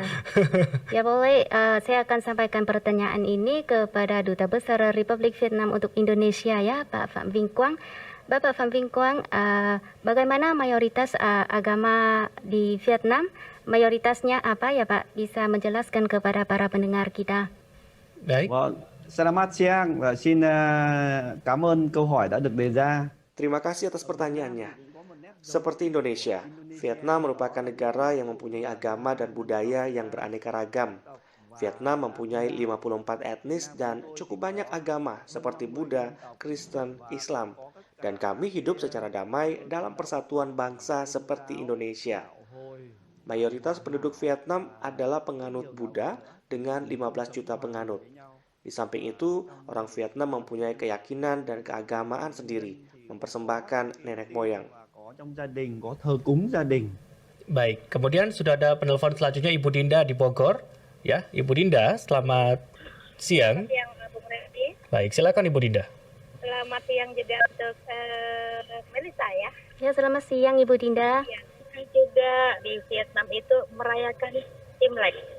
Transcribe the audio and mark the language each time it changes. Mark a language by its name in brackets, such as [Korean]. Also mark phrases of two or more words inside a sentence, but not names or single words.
[Indonesian] Ya boleh, saya akan sampaikan pertanyaan ini kepada Duta Besar Republik Vietnam untuk Indonesia ya, Pak Phạm Vinh Quang. Bapak Phạm Vinh Quang, bagaimana mayoritas agama di Vietnam? Mayoritasnya apa ya Pak? Bisa menjelaskan kepada para pendengar kita. Baik. [Vietnamese] Vâng, [Indonesian] selamat siang [Vietnamese] và xin cảm ơn câu hỏi đã được đề ra. [Indonesian] Terima kasih atas pertanyaannya. Seperti Indonesia, Vietnam merupakan negara yang mempunyai agama dan budaya yang beraneka ragam. Vietnam mempunyai 54 etnis dan cukup banyak agama seperti Buddha, Kristen, Islam. Dan kami hidup secara damai dalam persatuan bangsa seperti Indonesia. Mayoritas penduduk Vietnam adalah penganut Buddha dengan 15 juta penganut. Di samping itu, orang Vietnam mempunyai keyakinan dan keagamaan sendiri, mempersembahkan nenek moyang. [Vietnamese] Có trong gia đình, có thờ cúng gia đình. [Indonesian] Baik, kemudian sudah ada penelpon selanjutnya Ibu Dinda di Bogor. Ya, Ibu Dinda, selamat siang. Siang Bung Randy. Baik, silakan Ibu Dinda. Selamat siang juga untuk Melisa ya. Ya, selamat siang Ibu Dinda. Ya, juga di Vietnam itu merayakan Imlek.